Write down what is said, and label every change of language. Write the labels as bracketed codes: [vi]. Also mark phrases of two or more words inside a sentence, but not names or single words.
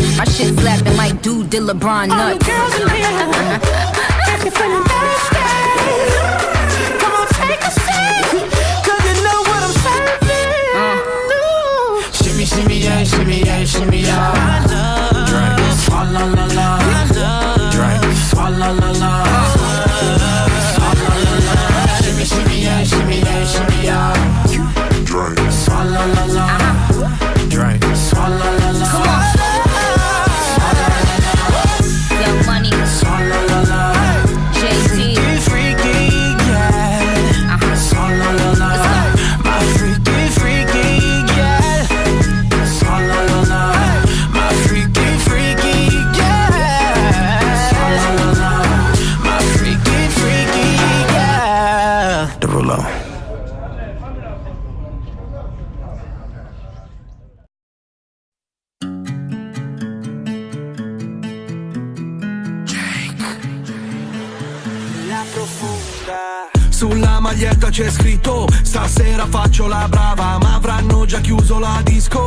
[en] My shit slapping like dude did LeBron All you nuts. girls in here, if you're feeling thirsty, come on, take a sip, 'cause you know what I'm serving. Shimmy, shimmy, yeah, shimmy, yeah, shimmy, yeah. Drink, swalla la la. Drink, swalla la la. Swalla la la. Shimmy, shimmy, yeah, shimmy, yeah, shimmy, yeah. Drake. Swalla la la. Drink, swalla la la. Young money, Swalla la la. JT. Freaky, yeah. Swalla la la. My freaky, freaky, yeah. Swalla la la. My freaky, freaky, yeah. Swalla la la. My freaky, freaky, yeah. Derulo. [it] Sulla maglietta c'è scritto: stasera faccio la brava, ma avranno già chiuso la disco.